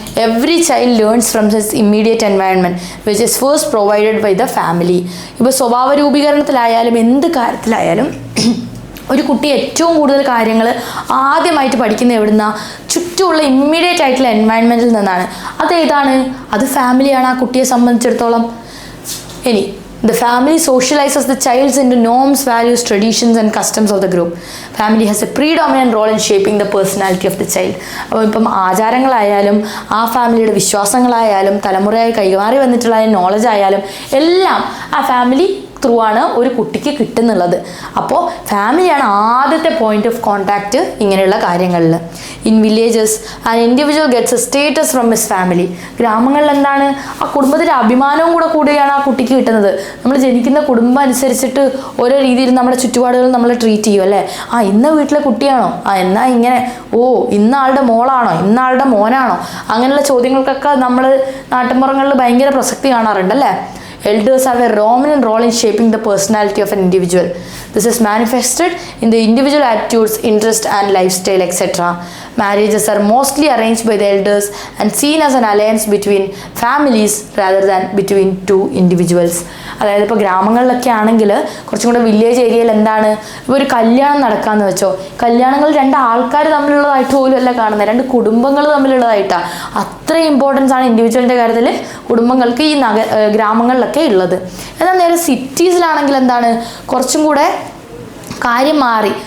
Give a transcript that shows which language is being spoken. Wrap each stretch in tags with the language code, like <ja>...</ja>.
<en>Every child learns from his immediate environment which is first provided by the family.</en> <ml>ഇപ്പോൾ സ്വഭാവ രൂപീകരണത്തിലായാലും എന്ത് കാര്യത്തിലായാലും ഒരു കുട്ടി ഏറ്റവും കൂടുതൽ കാര്യങ്ങൾ ആദ്യമായിട്ട് പഠിക്കുന്നത് എവിടുന്ന? ചുറ്റുമുള്ള ഇമ്മീഡിയറ്റ് ആയിട്ടുള്ള എൻവയൺമെൻറ്റിൽ നിന്നാണ്. അതേതാണ്? അത് ഫാമിലിയാണ് ആ കുട്ടിയെ സംബന്ധിച്ചിടത്തോളം.</ml> <en>ഇനി the family socializes the child into norms, values, traditions and customs of the group. Family has a predominant role in shaping the personality of the child.</en> <ml>അപ്പോൾ ഇപ്പം ആചാരങ്ങളായാലും ആ ഫാമിലിയുടെ വിശ്വാസങ്ങളായാലും തലമുറയായി കൈമാറി വന്നിട്ടുള്ള നോളജ് ആയാലും എല്ലാം ആ ഫാമിലി ത്രൂ ആണ് ഒരു കുട്ടിക്ക് കിട്ടുന്നുള്ളത്. അപ്പോൾ ഫാമിലിയാണ് ആദ്യത്തെ പോയിന്റ് ഓഫ് കോണ്ടാക്റ്റ് ഇങ്ങനെയുള്ള കാര്യങ്ങളിൽ.</ml> <en>In villages an individual gets a status from his family.</en> <ml>ഗ്രാമങ്ങളിൽ എന്താണ്? ആ കുടുംബത്തിൻ്റെ അഭിമാനവും കൂടെയാണ് ആ കുട്ടിക്ക് കിട്ടുന്നത്. നമ്മൾ ജനിക്കുന്ന കുടുംബം അനുസരിച്ചിട്ട് ഓരോ രീതിയിൽ നമ്മുടെ ചുറ്റുപാടുകൾ നമ്മൾ ട്രീറ്റ് ചെയ്യും അല്ലേ. ആ ഇന്ന വീട്ടിലെ കുട്ടിയാണോ, എന്നാ ഇങ്ങനെ, ഓ ഇന്ന ആളുടെ മോളാണോ, ഇന്ന ആളുടെ മോനാണോ, അങ്ങനെയുള്ള ചോദ്യങ്ങൾക്കൊക്കെ നമ്മൾ നാട്ടിൻപുറങ്ങളിൽ ഭയങ്കര പ്രസക്തി കാണാറുണ്ട് അല്ലേ.</ml> <en>Elders have a dominant role in shaping the personality of an individual. This is manifested in the individual attitudes, interests and lifestyle, etc. Marriages are mostly arranged by the elders and seen as an alliance between families rather than between 2 individuals.</en> <ml>അതായത് ഇപ്പോൾ ഗ്രാമങ്ങളിലൊക്കെ ആണെങ്കിൽ കുറച്ചും കൂടെ village ഏരിയയിൽ എന്താണ്, ഇപ്പോൾ ഒരു കല്യാണം നടക്കാമെന്ന് വെച്ചോ, കല്യാണങ്ങൾ 2 ആൾക്കാർ തമ്മിലുള്ളതായിട്ട് പോലും അല്ല കാണുന്നത്, 2 കുടുംബങ്ങൾ തമ്മിലുള്ളതായിട്ടാണ്. അത്രയും ഇമ്പോർട്ടൻസ് ആണ് ഇൻഡിവിജ്വലിൻ്റെ കാര്യത്തിൽ കുടുംബങ്ങൾക്ക് ഈ ഗ്രാമങ്ങളിലൊക്കെ ഉള്ളത്. എന്നാൽ നേരെ സിറ്റീസിലാണെങ്കിൽ എന്താണ്, കുറച്ചും കൂടെ കാര്യം മാറി.</ml>